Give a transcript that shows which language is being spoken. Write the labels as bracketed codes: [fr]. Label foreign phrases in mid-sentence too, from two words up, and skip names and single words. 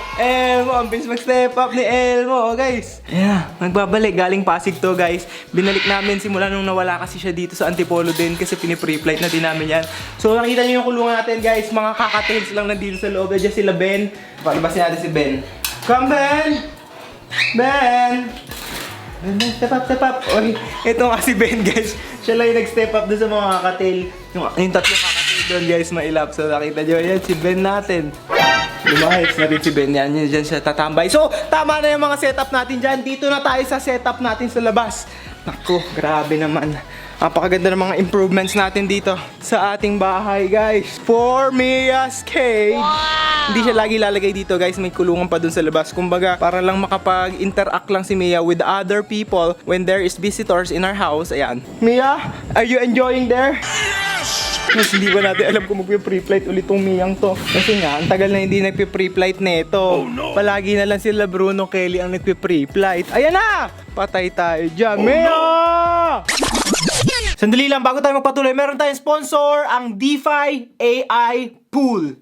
[tl] Ang bilis mag-step up ni Elmo, guys. Ayan, nagbabalik. Galing Pasig to, guys. Binalik namin simula nung nawala kasi siya dito sa Antipolo din kasi pinipre-flight na din namin yan. So, nakita niyo yung kulungan natin, guys. Mga kakatails lang na deal sa loob. Diyan sila Ben. Palibasin natin si Ben. Come, Ben! Ben, [en] step up. [tl] Okay, ito nga si Ben, guys. Siya lang yung nag-step up doon sa mga kakatail. Yung tatlong kakatail doon guys, mailap. So nakita nyo, yan si Ben natin. Lumahits na rin si Ben yan. Yan dyan siya tatambay. So tama na yung mga setup natin dyan. Dito na tayo sa setup natin sa labas. Naku, grabe naman. Napakaganda ng mga improvements natin dito sa ating bahay guys. [en] For Mia's Cage. Wow! [tl] Hindi siya lagi lalagay dito guys, may kulungan pa dun sa labas. Kumbaga, para lang makapag-interact lang si Mia [en] with other people when there is visitors in our house. Ayan. Mia, are you enjoying there? [tl] Mas hindi ba natin alam kung magpe-pre-flight ulit tong Miyang to. Kasi nga, ang tagal na hindi nagpe-pre-flight nito. Palagi na lang sila Bruno Kelly ang nagpe-pre-flight. Ayan na! Patay tayo dyan. Mia! Sandali lang, bago tayo magpatuloy, meron tayong sponsor, ang DeFi AI Pool.